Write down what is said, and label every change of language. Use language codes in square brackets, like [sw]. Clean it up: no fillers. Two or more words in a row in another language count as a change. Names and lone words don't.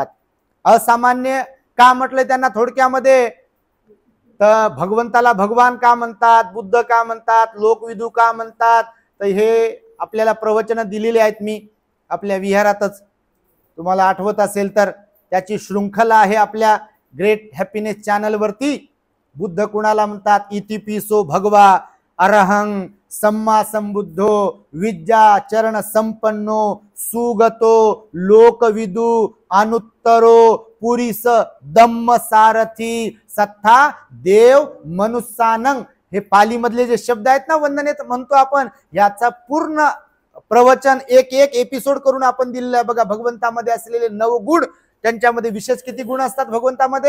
[mr] असामान्य का म्हटलं त्यांना थोडक्यामध्ये, तर भगवंताला भगवान का म्हणतात, बुद्ध का म्हणतात, लोकविदू का म्हणतात, तर हे आपल्याला प्रवचन दिलेले आहेत. मी आपल्या विहारातच, तुम्हाला आठवत असेल तर त्याची शृंखला आहे आपल्या ग्रेट हॅपीनेस चॅनल वरती. बुद्ध कुणाला म्हणतात, [pi] इतिपिसो भगवा अरहं सम्मा संबुद्धो विद्या चरण संपन्नो सुगतो लोकविदू अनुत्तरो पुरीस दम्म सारथी सत्था देव मनुष्यानं. [mr] हे पाली मधले जे शब्द आहेत ना, वंदनेत म्हणतो आपण, याचा पूर्ण प्रवचन एक एपिसोड करून आपण दिलेलं आहे बघा. भगवंतामध्ये असलेले 9 गुण, त्यांच्यामध्ये विशेष किती गुण असतात भगवंतामध्ये?